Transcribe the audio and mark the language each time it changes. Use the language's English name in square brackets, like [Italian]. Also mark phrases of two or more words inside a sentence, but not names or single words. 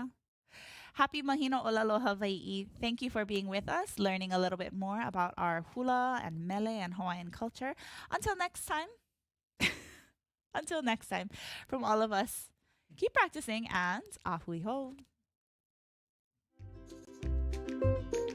[English] Happy Mahina ʻŌlelo Hawaiʻi. Thank you for being with us, learning a little bit more about our hula and mele and Hawaiian culture. Until next time, from all of us, keep practicing and [Hawaiian] ahui ho.